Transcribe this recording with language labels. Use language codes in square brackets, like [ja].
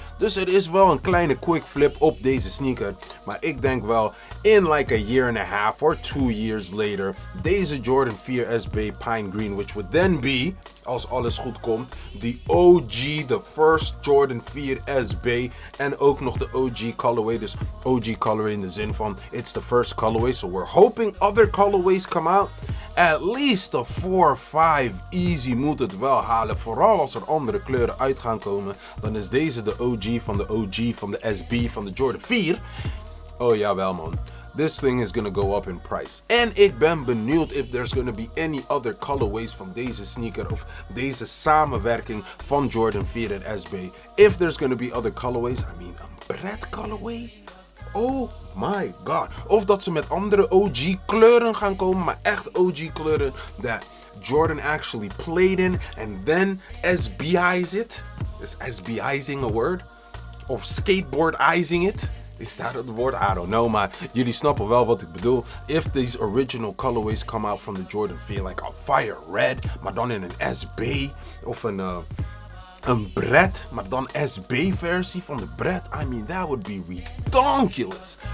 [nl] Dus er is wel een kleine quick flip op deze sneaker. Maar ik denk wel in [en] like a year and a half or 2 years later. [nl] Deze Jordan 4 SB Pine Green, [en] which would then be, [nl] als alles goed komt, de OG, [en] the first [nl] Jordan 4 SB. En ook nog de OG colorway. Dus OG colorway in de zin van [en] it's the first colorway. So we're hoping other colorways come out. At least a 4 or 5 easy [nl] moet het wel halen. Vooral als er andere kleuren uit gaan komen. Dan is deze de OG van de SB van de Jordan 4. Oh jawel man. [en] This thing is gonna go up in price. [nl] En ik ben benieuwd [en] if there's gonna be any other colorways [nl] van deze sneaker of deze samenwerking van Jordan 4 en SB. [en] If there's gonna be other colorways, I mean een Brett colorway? Oh my god. [nl] Of dat ze met andere OG kleuren gaan komen, maar echt OG kleuren [en] that Jordan actually played in and then SBI's it. Is SBI'zing a word? Of skateboardizing it? [nl] Is dat het woord? [en] I don't know, [nl] maar jullie snappen wel wat ik bedoel. [en] If these original colorways come out from the Jordan 4, like a fire red, [nl] maar dan in een SB of een Brett, maar dan SB-versie van de Brett. [en] I mean, that would be redonkulous.